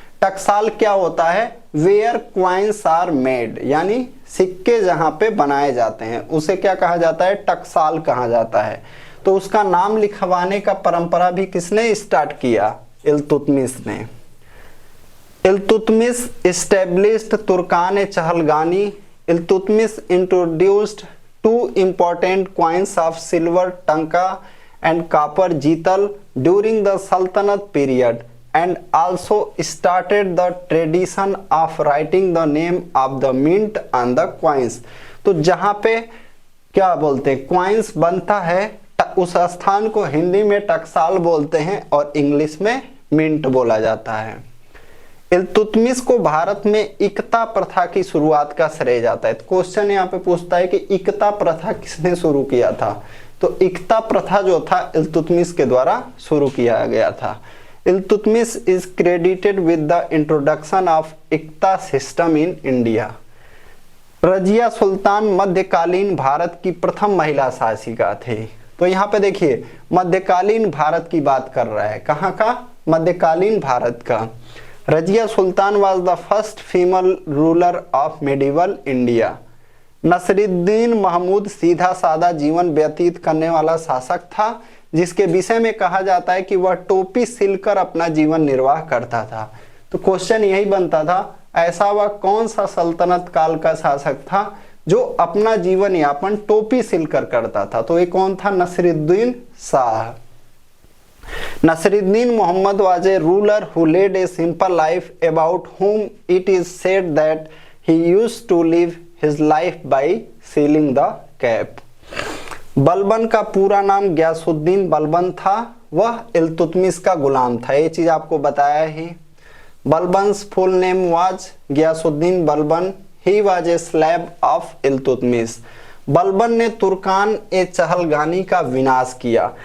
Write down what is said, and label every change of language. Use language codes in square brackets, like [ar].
[hi] टकसाल क्या होता है? [en] where coins are made, [hi] यानी सिक्के जहां पे बनाए जाते हैं उसे क्या कहा जाता है? टकसाल कहा जाता है। तो उसका नाम लिखवाने का परंपरा भी किसने स्टार्ट किया? इल्तुतमिश ने। [en] Iltutmish established Turkan Chahalgani. Iltutmish introduced 2 important coins of silver tanka and copper jital during the Sultanate period and also started the tradition of writing the name of the mint on the coins। [hi] तो जहाँ पे क्या बोलते हैं coins बनता है उस स्थान को हिंदी में टकसाल बोलते हैं और इंग्लिश में मिंट बोला जाता है। इल्तुतमिश को भारत में इकता प्रथा की शुरुआत का श्रेय जाता है। क्वेश्चन यहाँ पे पूछता है कि इकता प्रथा किसने शुरू किया था? तो इकता प्रथा जो था इल्तुतमिश के द्वारा शुरू किया गया था। [en] Iltutmish is credited with the introduction of iqta system in India. [hi] Razia Sultan मध्यकालीन भारत की प्रथम महिला शासिका थी। तो यहाँ पे देखिए मध्यकालीन भारत की बात कर रहा है। कहाँ का? मध्यकालीन भारत का। [en] Razia Sultan was the first female ruler of medieval India। [hi] Nasruddin Mahmood सीधा सादा जीवन व्यतीत करने वाला शासक था, जिसके विषय में कहा जाता है कि वह टोपी सिलकर अपना जीवन निर्वाह करता था। तो क्वेश्चन यही बनता था, ऐसा वह कौन सा सल्तनत काल का शासक था जो अपना जीवन यापन टोपी सिलकर करता था? तो ये कौन था? Nasruddin Shah. [en] Nasruddin Muhammad was a ruler who led a simple life, about whom it is said that he used to live his life by sealing the cap। [hi] Balban का पूरा नाम गयासुद्दीन बलबन था। वह इल्तुतमिश का गुलाम था। ये चीज आपको बताया ही। [en] Balban's full name was Ghiyasuddin Balban. He was a slave of Iltutmish. [hi] Balban ने तुर्कान ए चहलगानी का विनाश किया।